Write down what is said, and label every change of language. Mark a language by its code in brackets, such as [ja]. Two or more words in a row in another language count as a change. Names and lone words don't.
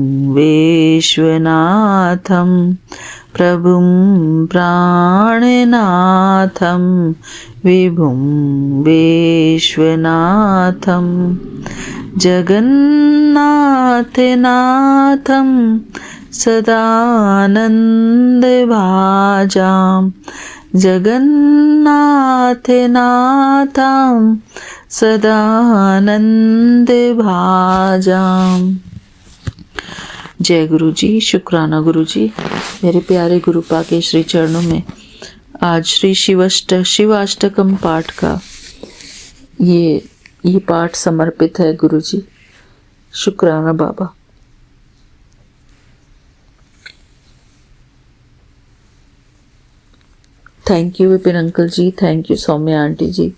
[sa] विश्वनाथं प्रभुं प्राणनाथं विभुं विश्वनाथं जगन्नाथनाथं सदानन्दभाजां जगन्नाथनाथं सदानन्दभाजां। [hi] जय गुरु जी, शुक्राना गुरु जी। मेरे प्यारे गुरुपा के श्री चरणों में आज श्री शिवाष्टकम पाठ का ये पाठ समर्पित है गुरु जी। शुक्राना बाबा। [en] thank you [hi] विपिन अंकल जी, [en] thank you [hi] सौम्या आंटी जी।